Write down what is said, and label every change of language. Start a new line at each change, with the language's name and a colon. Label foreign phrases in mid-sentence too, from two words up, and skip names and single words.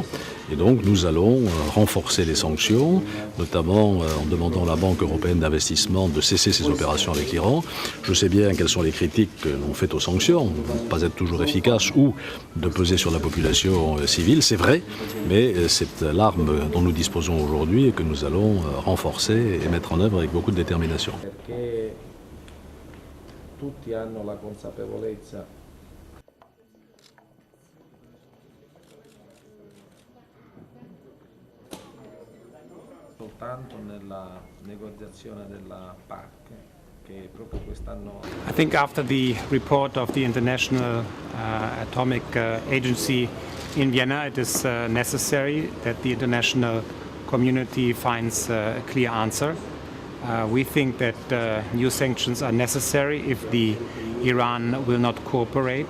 French: Et donc nous allons renforcer les sanctions, notamment en demandant à la Banque européenne d'investissement de cesser ses opérations avec l'Iran. Je sais bien quelles sont les critiques que l'on fait aux sanctions, de ne pas être toujours efficaces ou de peser sur la population civile, c'est vrai, mais c'est l'arme dont nous disposons aujourd'hui et que nous allons renforcer et mettre en œuvre avec beaucoup de détermination.
Italian: Tutti hanno la consapevolezza soltanto nella negoziazione della PAC che proprio quest'anno.
English: I think after the report of the International Atomic Agency in Vienna, it is necessary that the international community finds a clear answer. We think that new sanctions are necessary if the Iran will not cooperate.